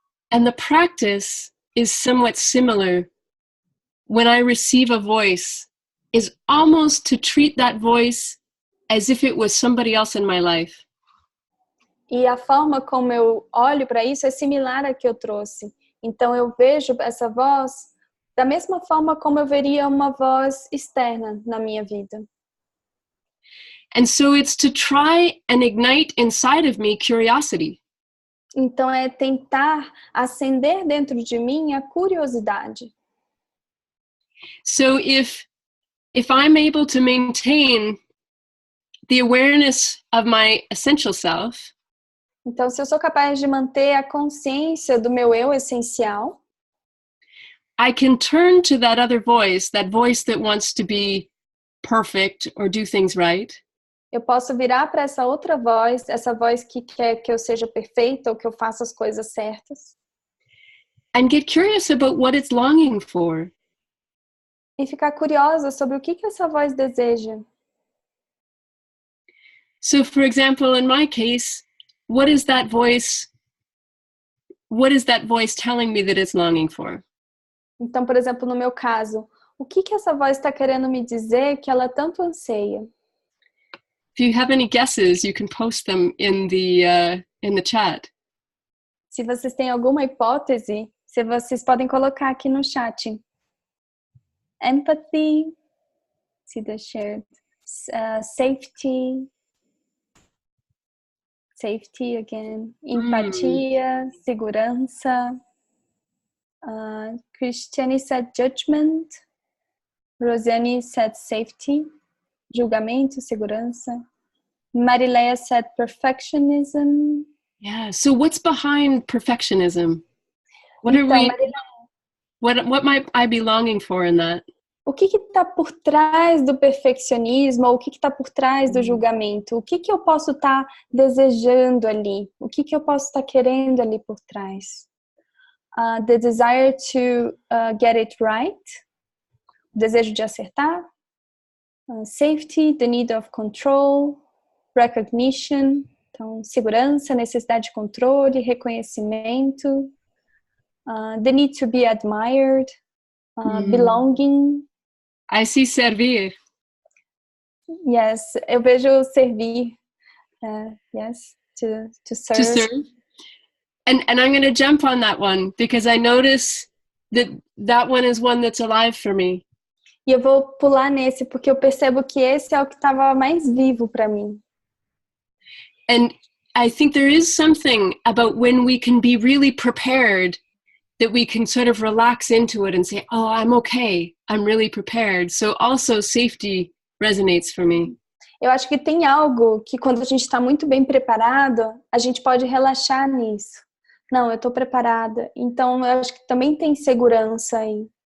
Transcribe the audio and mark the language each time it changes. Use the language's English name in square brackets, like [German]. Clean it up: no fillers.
[English] And the practice is somewhat similar when I receive a voice, is almost to treat that voice as if it was somebody else in my life. [Portuguese] E a forma como eu olho para isso é similar à que eu trouxe. Então eu vejo essa voz da mesma forma como eu veria uma voz externa na minha vida. [English] And so it's to try and ignite inside of me curiosity. [Portuguese] Então é tentar acender dentro de mim a curiosidade. [English] So if I'm able to maintain the awareness of my essential self, [Portuguese] então se eu sou capaz de manter a consciência do meu eu essencial, [English] I can turn to that other voice, that voice that wants to be perfect or do things right. [Portuguese] Eu posso virar para essa outra voz, essa voz que quer que eu seja perfeita ou que eu faça as coisas certas. [English] And get curious about what it's longing for. [Portuguese] E ficar curiosa sobre o que essa voz deseja. [English] So, for example, in my case, what is that voice telling me that it's longing for? [Portuguese] Então, por exemplo, no meu caso, o que essa voz está querendo me dizer que ela tanto anseia? [English] If you have any guesses, you can post them in the chat. [Portuguese] Se vocês têm alguma hipótese, vocês podem colocar aqui no chat. [English] Empathy, see the shared, safety, safety again. [Portuguese] Empatia, segurança. [English] Christiane said judgment. Rosiane said safety, [Portuguese] julgamento, segurança. [English] Marileia said perfectionism. Yeah, so what's behind perfectionism? What might I be longing for in that? [Portuguese] O que está por trás do perfeccionismo? Ou o que está por trás do julgamento? O que eu posso estar desejando ali? O que eu posso estar querendo ali por trás? [English] The desire to get it right. [Portuguese] O desejo de acertar. [English] Safety, the need of control. Recognition. [Portuguese] Então, segurança, necessidade de controle, reconhecimento. [English] The need to be admired. Belonging. I see servir. Yes, [Portuguese] eu vejo servir. [English] Yes, to serve. To serve. And I'm going to jump on that one because I notice that one is one that's alive for me. [Portuguese] E eu vou pular nesse porque eu percebo que esse é o que estava mais vivo para mim. [English] And I think there is something about when we can be really prepared that we can sort of relax into it and say, oh, I'm okay. I'm really prepared. So also safety resonates for me. [Portuguese] Eu acho que tem algo que quando a gente está muito bem preparado, a gente pode relaxar nisso. Não, eu estou preparada. Então, eu acho que também tem segurança aí.